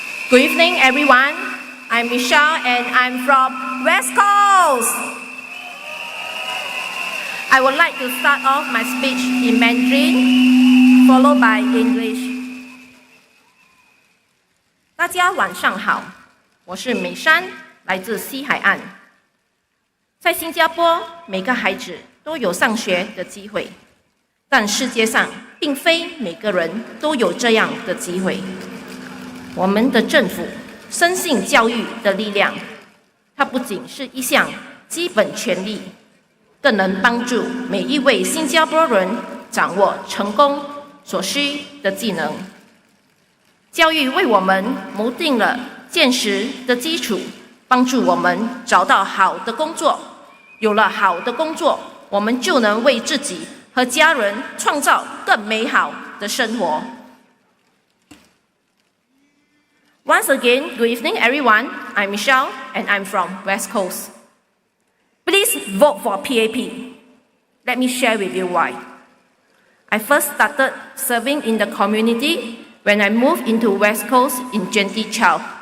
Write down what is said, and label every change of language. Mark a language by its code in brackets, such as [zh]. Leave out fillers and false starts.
[en] Good evening, everyone. I'm Michelle and I'm from West Coast. I would like to start off my speech in Mandarin, followed by English. [zh] 大家晚上好，我是美珊，来自西海岸。在新加坡，每个孩子都有上学的机会，但世界上并非每个人都有这样的机会。我们的政府深信教育的力量，它不仅是一项基本权利，更能帮助每一位新加坡人掌握成功所需的技能。教育为我们谋定了坚实的基础，帮助我们找到好的工作。有了好的工作，我们就能为自己和家人创造更美好的生活。 [en] Once again, good evening, everyone. I'm Michelle, and I'm from West Coast. Please vote for PAP. Let me share with you why. I first started serving in the community when I moved into West Coast in 2012.